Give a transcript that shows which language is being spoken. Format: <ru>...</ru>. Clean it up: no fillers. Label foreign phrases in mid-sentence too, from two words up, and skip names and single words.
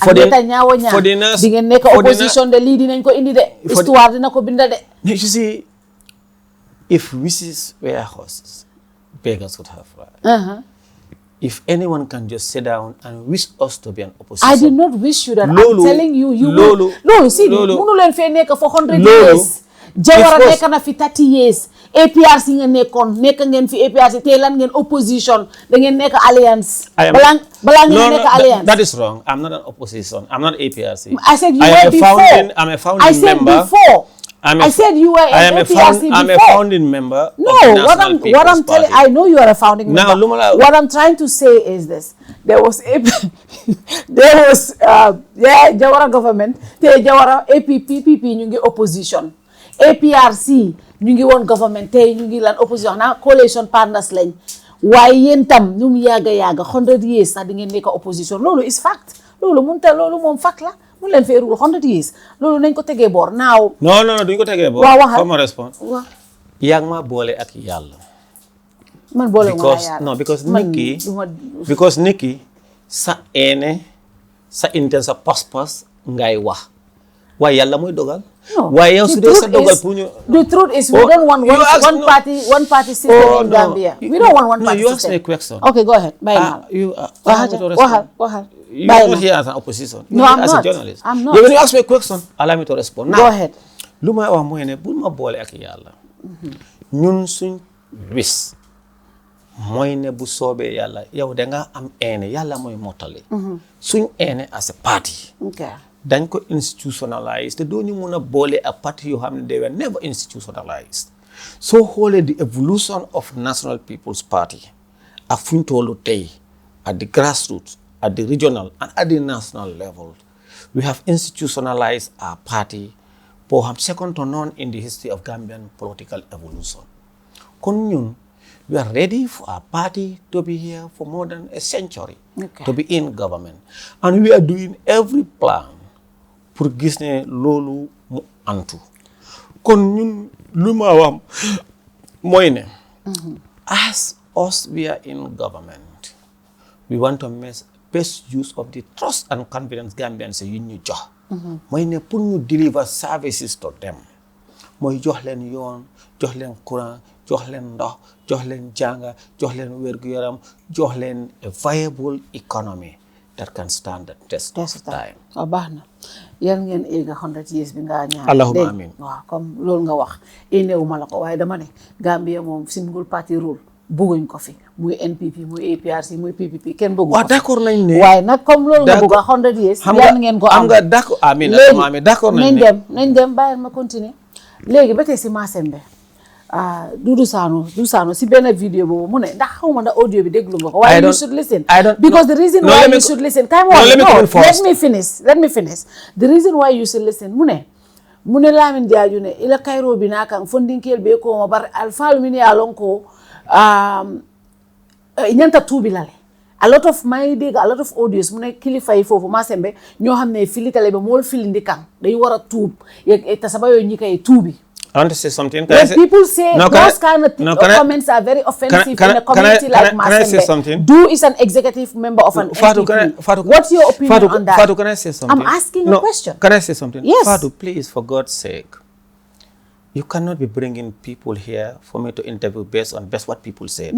<en>you see, if wishes were horses, beggars would have right. If anyone can just sit down and wish us to be an opposition. I did not wish you that. I'm telling you, you will. No, see,</en> <wo>Munu len fe nek</wo> <en>for 100 years.</en> <wo>Jawara nek na fi</wo> <en>30 years.</en> <wo>APRC ngeen nekkoon nekk ngeen fi APRC tey lan ngeen opposition da ngeen nekk alliance. Bala ngeen nekk alliance.</wo> <en>That is wrong. I'm not an opposition. I'm not APRC. I said you were before. I'm a founding member. Before. I said you were an APRC before. I'm a founding member. No, what I'm telling, I know you are a founding member. Now, what I'm trying to say is this: there was Jawara government,</en> <wo>Jawara PPP ñu ngi opposition, APRC ñu ngi woon government tey ñu ngi lan opposition na</wo> <en>coalition partners</en> <wo>lañ waaye yéen tam ñu mu yàgga</wo> <en>100 years</en> <wo>sax di ngeen nekk opposition loolu</wo> <en>is fact</en> <wo>loolu munta loolu moom fact la mu leen fee rule 100 years loolu nañ ko tegee boor naaw. non duñ ko tegee boor. waaw waxal fa ma respond. waaw. yaa ngi ma boole ak yàlla. man boole ma yàlla because nit ki sa ene sa intent sa pas-pas ngay wax waaye yàlla mooy dogal. waaye yow su dee sa dogal pour ñu.</wo> <en>the truth is we don't want one party system in Gambia. we don't want one party system. You ask me a question. Okay, go ahead. Bàyyi naa la. waxal. You are not here as an opposition. No, I'm not. As a journalist. I'm not. When you ask me a question, allow me to respond. Now, go ahead.</en> <wo>lu may wax mooy ne bul ma boole ak yàlla. ñun suñ wis mooy ne bu soobee yàlla yow da nga am ene yàlla mooy mottali. suñ ene</wo> <en>as a party. Okay.</en> <wo>dañ ko institutionalize te doo ñu mun a boole ak parti yoo xam ne</wo> <en>they were never institutionalized.</en> <wo>soo xoolee</wo> <en>the evolution of National People's Party</en> <wo>ak fu ñu tollu tey</wo> <en>at the grassroots, at the regional and at the national level, we have institutionalized our party perhaps second to none in the history of Gambian political evolution.</en> <wo>Kon ñun,</wo> <en>we are ready for our party to be here for more than a century, to be in government. And we are doing every plan pour</en> <wo>gis ne loolu mu antu. Kon ñun lu ma wax mooy ne</wo> <en>as us we are in government, we want to make best use of the trust and confidence Gambians</en> <wo>yu ñu jox. mooy ne pour ñu</wo> <en>deliver services to them.</en> <wo>mooy jox leen yoon, jox leen courant, jox leen ndox, jox leen jànga, jox leen wér-gu-yaram, jox leen</wo> <en>a viable economy that can stand the test of time.</en> <wo>waaw baax na yal ngeen éega</wo> <en>100 years</en> <wo>bi nga ñaan.</wo> <ar>Allahumma amin.</ar> <wo>waaw comme loolu nga wax éneewuma la ko waaye dama ne Gambia moom</wo> <en>single party rule</en> <wo>bëgguñ ko fi muy NPP muy APRC muy PPP kenn bëggu ko. waaw d'accord nañ ne. waaye nag comme loolu nga bëgg</wo> <en>a 100 years.</en> <wo>yal ngeen ko am nga d'accord amiin d'accord nañ ne nañ dem bàyyil ma continuer léegi ba tey si Massembe Dudu Sano si benn vidéo boobu mu ne ndax xaw ma ndax audio bi déglu nga ko.</wo> <en>waaye you should listen. Because the reason why you should listen. Let me finish. The reason why you should listen</en> <wo>mu ne Lamin Jaaju ne</wo> <man>ila Cairo bi nakan fondinkel be ko ma bar alfalu min ya lonko ñanta tuubi lale.</man> <en>A lot of audios</en> <wo>mu ne kilifa yi foofu Massembe ñoo xam ne</wo> <man>filitale be mool filindi kan</man> <wo>day war a tuub te saba yooyu ñi kay tuubi.</wo> <en>I want to say something. When people say those kind of comments are very offensive in a community like Massembe, can I say something? Du is an executive member of an NPP. What's your opinion on that? Fatou, can I say something? I'm asking a question. Can I say something? Yes. Fatou, please, for God's sake, you cannot be bringing people here for me to interview based on what people say.</en>